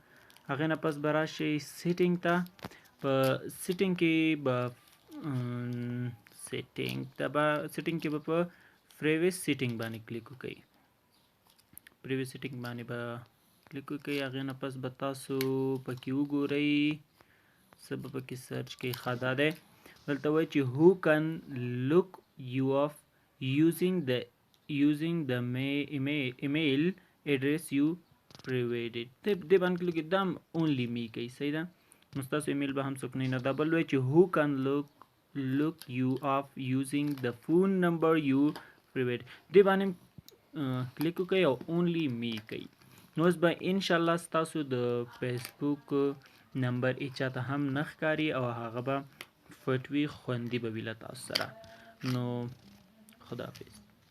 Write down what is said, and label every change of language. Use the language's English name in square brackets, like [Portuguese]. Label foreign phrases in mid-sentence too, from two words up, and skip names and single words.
[Pashto] هغې نه پس به راشئ [English] setting ته. [Pashto] په سیټینګ کې به په [English] previous setting [Pashto] باندې کلیک وکئ. [English] previous setting [Pashto] باندې به کلیک وکئ. هغې نه پس به تاسو پکې وګورئ څه به پکې سرچ کوئ. ښه دا دی، دلته وایي چې [English] who can look you off using the email address you provided. [Pashto] دې باندې کلیک وکئ. دا [English] only me [Pashto] کوي. صحیح ده. نو ستاسو ایمیل به هم څوک نه ویني. دا بل وایي چې [English] who can look you off using the phone number you provided. [Pashto] دې باندې کلیک وکئ او [English] only me [Pashto] کوي. نو اوس به انشاءالله ستاسو د فیسبوک نمبر هیچا ته هم نه ښکاري او هغه به پټ وي، خوندي به وي له تاسو سره. نو خداحافظ.